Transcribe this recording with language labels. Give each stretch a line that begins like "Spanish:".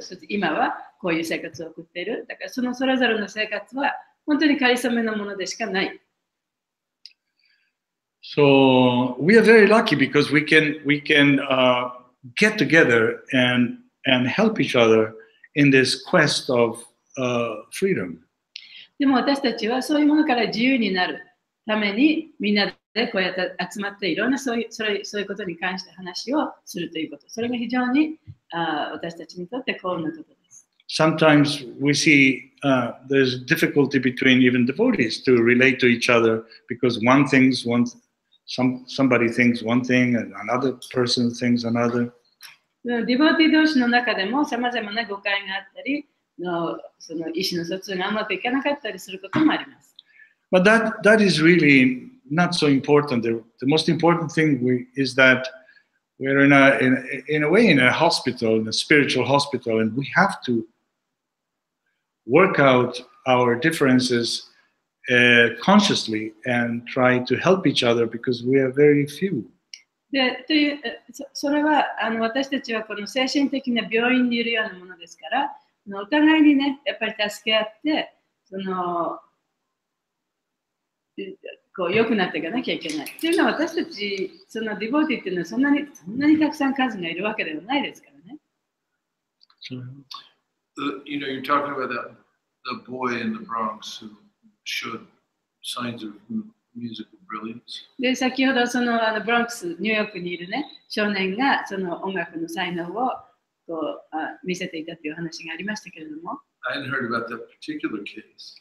Japanese: そして今はこういう生活を送っている。だからそのそれぞれの生活は本当にかりそめのものでしかない。
English: So we are very lucky because we can get together and help each other in this quest of freedom.
Japanese: でも私たちはそういうものから自由になるためにみんなでこうやって集まっていろんなそういうことに関して話をするということ。それが非常に私たちにとって幸運なことです。
English: Sometimes we see there's difficulty between even devotees to relate to each other because somebody thinks one thing and another person thinks another.
Japanese: ディボティ同士の中でもさまざまな誤解があったり、その意思の疎通がうまくいかなかったりすることもあります。
English: But that is really not so important. The most important thing is that we're in a way in a hospital, in a spiritual hospital, and we have to work out our differences consciously and try to help each other because we are very few.
Japanese: でそれは私たちはこの精神的な病院にいるようなものですから、お互いにね、やっぱり助け合って、こう良くなっていかなきゃいけない。っていうのは私たち、そのディボーティっていうのはそんなにたくさん数がいるわけではないですからね。
English: You know, you're talking about the boy in the Bronx who showed signs of musical brilliance.
Japanese: で、先ほどそのブロンクス、ニューヨークにいるね、少年がその音楽の才能をこう見せていたという話がありましたけれども。
English: I hadn't heard about that particular case.